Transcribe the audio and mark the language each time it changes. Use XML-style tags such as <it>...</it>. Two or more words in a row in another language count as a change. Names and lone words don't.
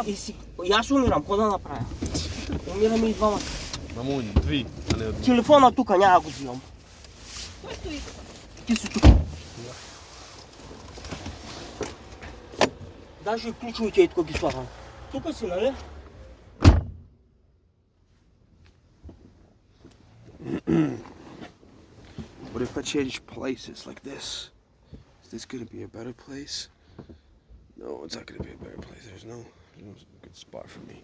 <bg>И аз умирам, какво да направя? Умираме и двамата. Мамуни, 2, а не 1. Телефона тук, няма го взимам. Кой стои? Ти си тук. Даже и ключовете и тук ги слагам. Тук си, нали?</bg> <en>What if I change places like this? Is this gonna be a better place? No, it's not gonna be a better place. There's no good spot for me.</en>